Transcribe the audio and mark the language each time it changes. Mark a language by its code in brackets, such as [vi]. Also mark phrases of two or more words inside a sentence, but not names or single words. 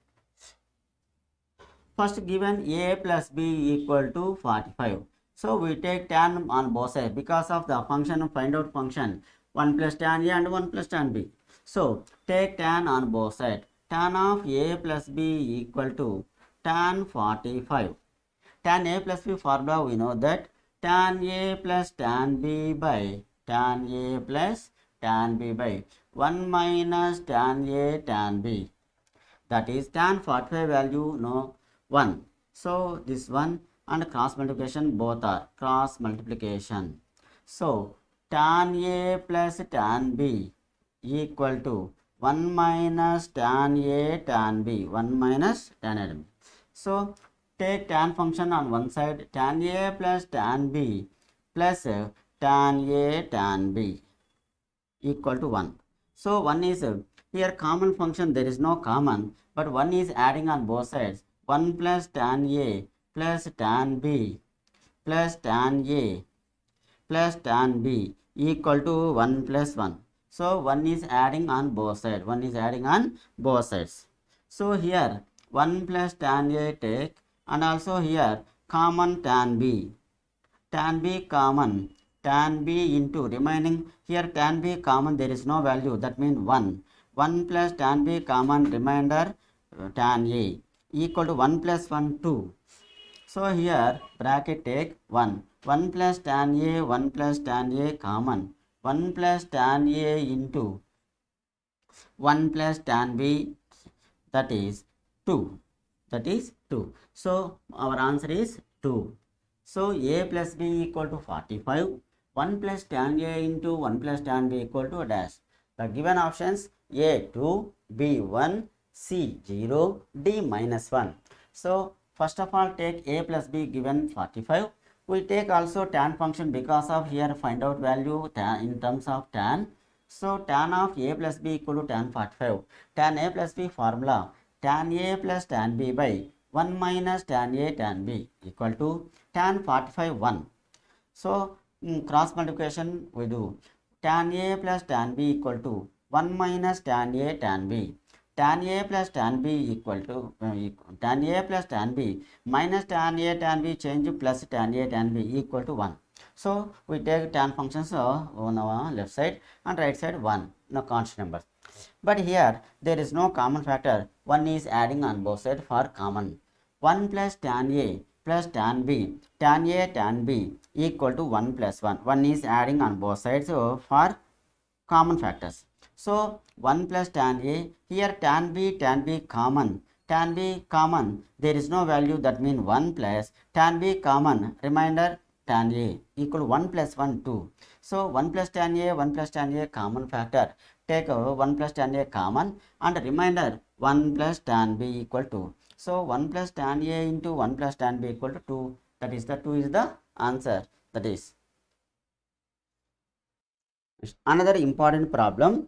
[en] First given A plus B equal to 45. So we take tan on both sides because of the function, find out function 1 plus tan A and 1 plus tan B. So take tan on both sides. Tan of A plus B equal to tan 45. Tan A plus B formula we know that tan A plus tan B by tan A plus tan B by 1 minus tan A tan B. That is tan 45 value no 1. So this one and cross multiplication, both are cross multiplication. So tan A plus tan B equal to 1 minus tan A tan B, 1 minus tan A. So take tan function on one side, tan A plus tan B plus tan A tan B equal to 1. So 1 is here common function, there is no common, but 1 is adding on both sides. 1 plus tan A plus tan B plus tan A plus tan B equal to 1 plus 1. So 1 is adding on both sides. 1 is adding on both sides. So here 1 plus tan A take, and also here common tan B. Tan B common. Tan B into remaining here tan B common, there is no value, that means 1. 1 plus tan B common, remainder tan A equal to 1 plus 1 2. So here bracket take 1. 1 plus tan A, 1 plus tan A common. 1 plus tan A into 1 plus tan B, that is 2. That is 2. So our answer is 2. So A plus B equal to 45. 1 plus tan A into 1 plus tan B equal to a dash. The given options A 2, B 1, C 0, D -1. So first of all take A plus B given 45. We take also tan function because of here find out value tan in terms of tan. So tan of A plus B equal to tan 45. Tan A plus B formula tan A plus tan B by 1 minus tan A tan B equal to tan 45 1. So cross multiplication we do tan A plus tan B equal to 1 minus tan A tan B. Tan A plus tan B equal to tan A plus tan B minus tan A tan B change plus tan A tan B equal to 1. So we take tan functions on our left side and right side 1, no constant numbers. But here there is no common factor, 1 is adding on both sides for common. 1 plus tan A plus tan B, tan A tan B equal to 1 plus 1. 1 is adding on both sides for common factors. So 1 plus tan A, here tan B common. Tan B common, there is no value, that means 1 plus tan B common, remainder tan A equal to 1 plus 1 2. So 1 plus tan A, 1 plus tan A common factor. take 1 plus tan A common and remainder 1 plus tan B equal to. So 1 plus tan A into 1 plus tan B equal to 2. That is the 2 is the answer. That is another important problem.